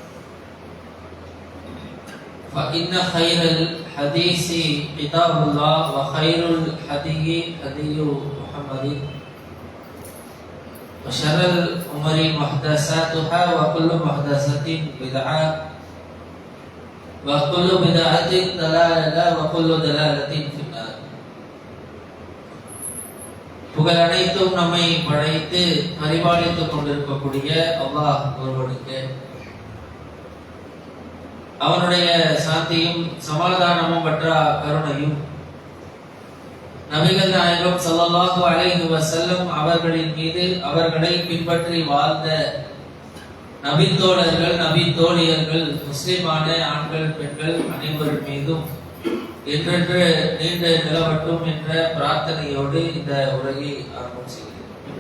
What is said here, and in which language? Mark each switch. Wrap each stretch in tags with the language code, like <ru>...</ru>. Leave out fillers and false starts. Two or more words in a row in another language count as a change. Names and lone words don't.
<ar>فإن خير الحديث كتاب الله وخير الهدي هدي محمد وشر الأمور محدثاتها وكل محدثة بدعة وكل بدعة ضلالة وكل ضلالة في النار.</ar> <ta>புகழ் அனைத்தும் நம்மை படைத்து பரிபாலித்துக் கொண்டிருக்கக்கூடிய அல்லாஹ் ஒருவனுக்கு அவனுடைய சாந்தியும் சமாதானமும் பெற்ற கருணையும் நபிகள் நாயகம்</ta> <ar>صلى الله عليه وسلم</ar> <ta>அவர்களின் மீது அவர்களை பின்பற்றி வாழ்ந்த நபித்தோழர்கள் நபி தோழியர்கள் முஸ்லிமான ஆண்கள் பெண்கள் அனைவரின் மீதும் என்றென்று நீண்ட நிலவட்டும் என்ற பிரார்த்தனையோடு இந்த உரையை ஆரம்பம் செய்கிறேன்.</ta>